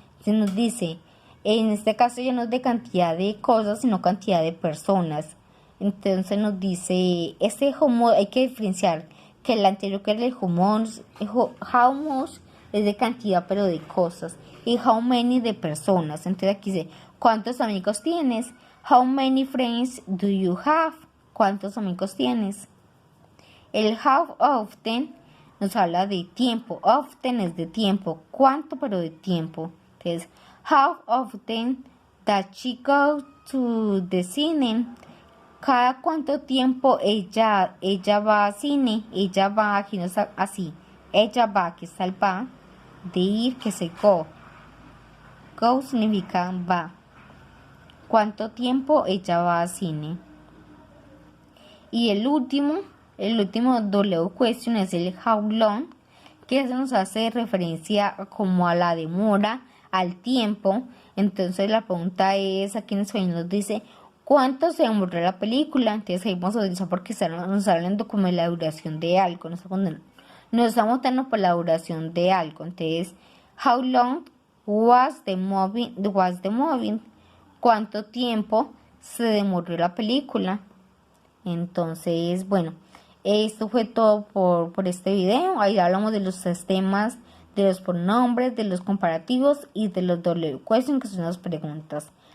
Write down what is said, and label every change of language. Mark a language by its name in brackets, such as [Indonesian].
[Spanish] Se nos dice, en este caso ya no es de cantidad de cosas, sino cantidad de personas. Entonces nos dice, hay que diferenciar que el anterior, que era el how much es de cantidad pero de cosas, y how many de personas. Entonces aquí dice, ¿cuántos amigos tienes? [English] How many friends do you have? [Spanish] ¿Cuántos amigos tienes? El how often nos habla de tiempo. Often es de tiempo. ¿Cuánto? Pero de tiempo. Entonces, [English] how often does she go to the cine? [Spanish] ¿Cada cuánto tiempo ella va al cine? Ella va, aquí no está así. Ella va, aquí está el va. De ir, que se go. Go significa va. ¿Cuánto tiempo ella va al cine? Y el último W question es el how long, que eso nos hace referencia como a la demora, al tiempo. Entonces la pregunta es, aquí en español nos dice, ¿cuánto se demoró la película? Entonces ahí vamos a utilizar porque nos hablan como de la duración de algo. Nos estamos dando por la duración de algo. Entonces, [English] how long was the movie? [Spanish] ¿Cuánto tiempo se demoró la película? Entonces, bueno, esto fue todo por este video. Ahí hablamos de los sistemas, de los pronombres, de los comparativos y de los W question, que son las preguntas.